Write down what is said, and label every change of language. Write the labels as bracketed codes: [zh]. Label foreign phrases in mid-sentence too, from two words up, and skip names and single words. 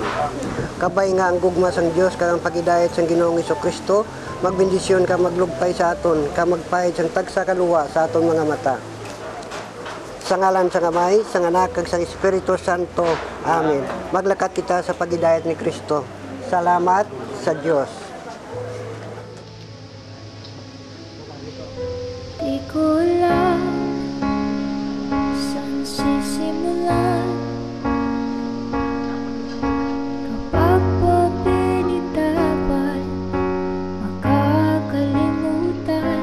[hil] Kabay nga ang gugma sang Dios kag ang pagidait sang Ginoong Jesucristo magbendisyon ka maglugpay sa aton ka magpahid sang tagsa kaluwa sa aton mga mata. Sa ngalan sa Amay, sa Anak kag sa Espiritu Santo. Amen. Maglakat kita sa pagidayat ni Kristo. Salamat sa Dios. [tl] Di ko alam saan sisimulan kapag papinitapan makakalimutan.